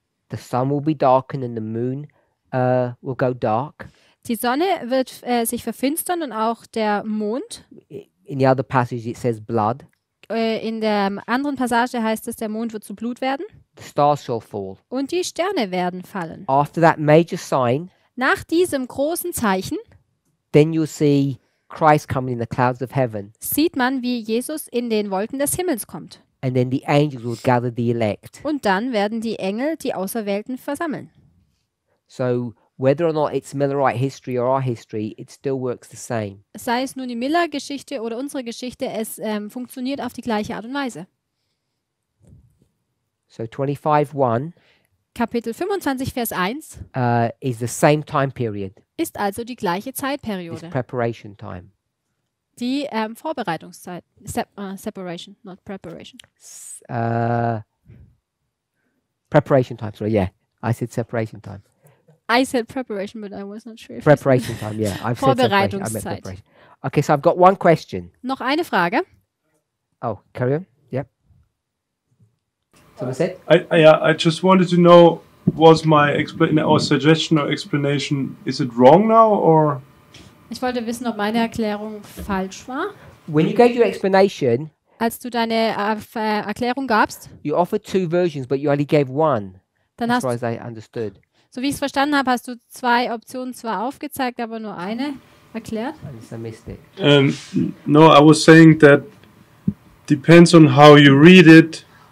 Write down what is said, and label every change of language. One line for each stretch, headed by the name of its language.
English: the sun will be darkened and the moon will go dark.
German: die Sonne wird sich verfinstern und auch der Mond.
English: In the other passage it says blood.
German: In der anderen Passage heißt es, der Mond wird zu Blut werden
English: The stars shall fall.
German: und die Sterne werden fallen.
English: After that major sign,
German: Nach diesem großen Zeichen
English: then you'll see Christ coming in the clouds of heaven.
German: sieht man, wie Jesus in den Wolken des Himmels kommt.
English: And then the angels will gather the elect.
German: Und dann werden die Engel die Auserwählten versammeln.
English: So whether or not it's Millerite history or our history, it still works the same.
German: Sei es nun die Miller-Geschichte oder unsere Geschichte, es funktioniert auf die gleiche Art und Weise.
English: So 25:1
German: Kapitel 25, Vers 1
English: is the same time period.
German: ist also die gleiche
English: It's
German: Zeitperiode.
English: preparation time.
German: Die Vorbereitungszeit.
English: Separation, not preparation. Preparation time. Sorry, yeah, I said separation time. I said preparation, but I was not sure. Preparation time. Yeah, I've said separation. I meant
German: Vorbereitungszeit.
English: preparation. Okay, so I've got one question.
German: Noch eine Frage.
English: Oh, carry on. Yep. Someone said? I just wanted to know, was my suggestion or explanation, is it wrong now or?
German: Ich wollte wissen, ob meine Erklärung falsch war.
English: When you gave your explanation,
German: Als du deine Erklärung gabst,
English: you offered 2 versions, but you only gave one.
German: dann
English: As
German: hast
English: far
German: du,
English: as I understood.
German: so wie ich es verstanden habe, hast du 2 Optionen zwar aufgezeigt, aber nur eine erklärt.
English: Unless I missed it. No, I was saying that depends on how you read it.